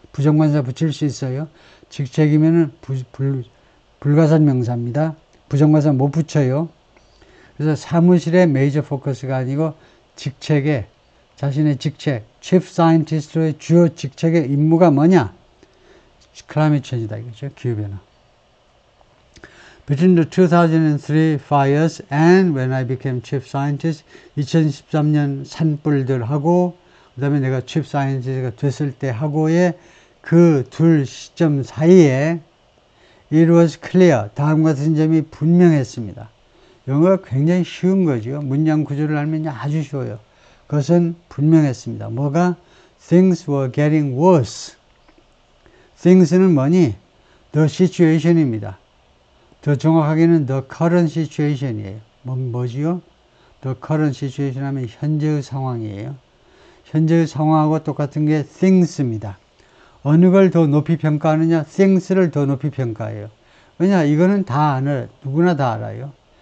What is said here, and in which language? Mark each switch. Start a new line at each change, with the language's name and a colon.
Korean: 부정관사 붙일 수 있어요. 직책이면은 불가산명사입니다. 부정관사 못 붙여요. 그래서 사무실의 메이저 포커스가 아니고 직책에 자신의 직책, chief scientist의 주요 직책의 임무가 뭐냐? climate change다 이거죠. 기후변화.
English: Between the 2003 fires and when I became chief scientist,
Korean: 2013년 산불들하고 그 다음에 내가 chief scientist가 됐을 때 하고의 그 둘 시점 사이에
English: it was clear.
Korean: 다음과 같은 점이 분명했습니다. 영어가 굉장히 쉬운 거죠. 문장 구조를 알면 아주 쉬워요. 그것은 분명했습니다. 뭐가?
English: Things were getting worse.
Korean: things는 뭐니?
English: The situation입니다.
Korean: 더 정확하게는
English: the current situation이에요.
Korean: 뭐지요? The current situation 하면 현재의 상황이에요. 현재의 상황하고 똑같은 게 things입니다. 어느 걸 더 높이 평가하느냐? things를 더 높이 평가해요. 왜냐? 이거는 다 알아요. 누구나 다 알아요.